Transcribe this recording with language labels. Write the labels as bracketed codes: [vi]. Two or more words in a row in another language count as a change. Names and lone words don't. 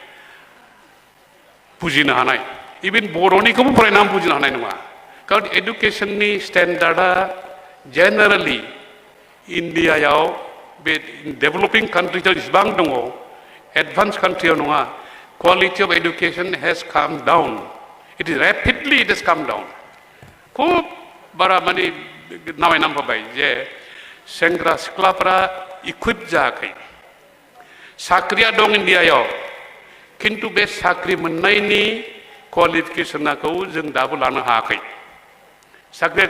[brx] बुजिनो हानाय इभेन बर'निखौबो फरायनानै बुजिनो हानाय नङा खारन एडुकेसननि स्टेन्डार्डआ जेनेरेलि इन्डियायाव बे [en] developing country [brx] जेसेबां दङ [en] advance country [brx] नङा [en] quality of education has come down it is rapidly it is [brx] रेपिडलि इट इज [en] come down [brx] खुब बारा माने नामायनांफाबाय जे सेंग्रा सिख्लाफ्रा इकुइप जायाखै साख्रिया दं इन्डियायाव किन्तु बे साख्रि मोननायनि क्वालिफिकेसनखौ जों दाबो लानो हायाखै साख्रिया